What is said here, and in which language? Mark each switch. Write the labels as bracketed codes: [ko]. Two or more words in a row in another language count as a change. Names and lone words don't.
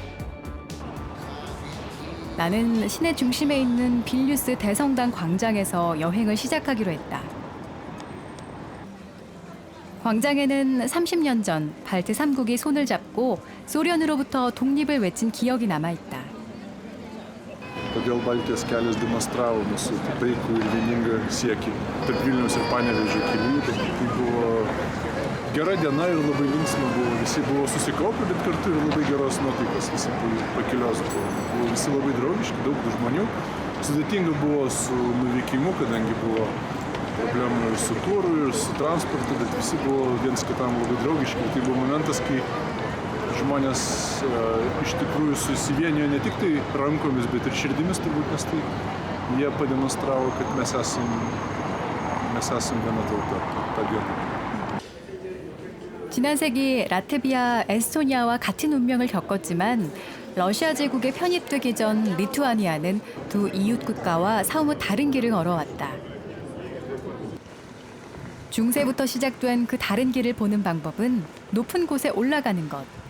[ko] 나는 시내 중심에 있는 빌뉴스 대성당 광장에서 여행을 시작하기로 했다. 광장에는 30년 전 발트 3국이 손을 잡고 소련으로부터 독립을 외친 기억이 남아있다. [lt] Todėl Baltijos kelias demonstravo mūsų taikų ir vieningą siekį tarp Vilniaus ir Panevėžio kelių. Tai buvo gera diena ir labai linksma buvo. Visi buvo susikaupę, bet kartu ir labai geros nuotaikos. Visi pakelios buvo visi labai draugiški, daug žmonių. Sudėtinga buvo su nuvykimu, kadangi buvo problemų ir su turu, ir su transportu, bet visi buvo viens kitam labai draugiški. Tai buvo momentas, kai žmonės iš tikrųjų susivienijo ne tik tai rankomis, bet ir širdimis turbūt, nes tai jie pademonstravo, kad mes esam viena tauta tą dieną. [ko] 지난 세기 라트비아, 에스토니아와 같은 운명을 겪었지만 러시아 제국에 편입되기 전 리투아니아는 두 이웃 국가와 사뭇 다른 길을 걸어왔다. 중세부터 시작된 그 다른 길을 보는 방법은 높은 곳에 올라가는 것.